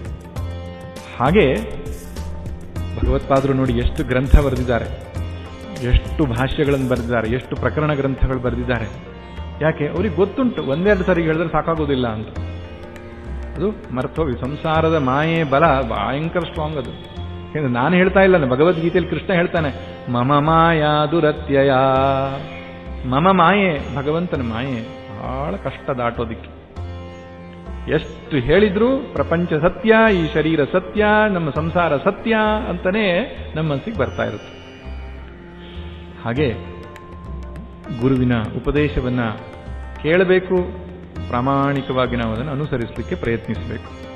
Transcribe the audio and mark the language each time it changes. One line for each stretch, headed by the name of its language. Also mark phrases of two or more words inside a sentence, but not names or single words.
Kannada: ಹಾಗೆ ಭಗವತ್ಪಾದರು ನೋಡಿ ಎಷ್ಟು ಗ್ರಂಥ ಬರೆದಿದ್ದಾರೆ, ಎಷ್ಟು ಭಾಷ್ಯಗಳನ್ನು ಬರೆದಿದ್ದಾರೆ, ಎಷ್ಟು ಪ್ರಕರಣ ಗ್ರಂಥಗಳು ಬರೆದಿದ್ದಾರೆ. ಯಾಕೆ? ಅವ್ರಿಗೆ ಗೊತ್ತುಂಟು, ಒಂದೆರಡು ಸರಿ ಹೇಳಿದ್ರೆ ಸಾಕಾಗೋದಿಲ್ಲ ಅಂತ. ಅದು ಮರ್ತೋಗಿ ಸಂಸಾರದ ಮಾಯೆ ಬಲ ಭಯಂಕರ ಸ್ಟ್ರಾಂಗ್ ಅದು. ಯಾಕಂದ್ರೆ ನಾನು ಹೇಳ್ತಾ ಇಲ್ಲ, ಭಗವದ್ಗೀತೆಯಲ್ಲಿ ಕೃಷ್ಣ ಹೇಳ್ತಾನೆ,
Sanskrit: ಮಮ ಮಾಯಾ ದುರತ್ಯಯ. ಮಮ ಮಾಯೆ,
Kannada: ಭಗವಂತನ ಮಾಯೆ ಬಹಳ ಕಷ್ಟ ದಾಟೋದಿಕ್ಕೆ. ಎಷ್ಟು ಹೇಳಿದ್ರು ಪ್ರಪಂಚ ಸತ್ಯ, ಈ ಶರೀರ ಸತ್ಯ, ನಮ್ಮ ಸಂಸಾರ ಸತ್ಯ ಅಂತಾನೆ ನಮ್ಮ ಮನಸ್ಸಿಗೆ ಬರ್ತಾ ಇರುತ್ತೆ. ಹಾಗೆ ಗುರುವಿನ ಉಪದೇಶವನ್ನ ಕೇಳಬೇಕು, ಪ್ರಾಮಾಣಿಕವಾಗಿ ನಾವು ಅದನ್ನು ಅನುಸರಿಸಲಿಕ್ಕೆ ಪ್ರಯತ್ನಿಸಬೇಕು.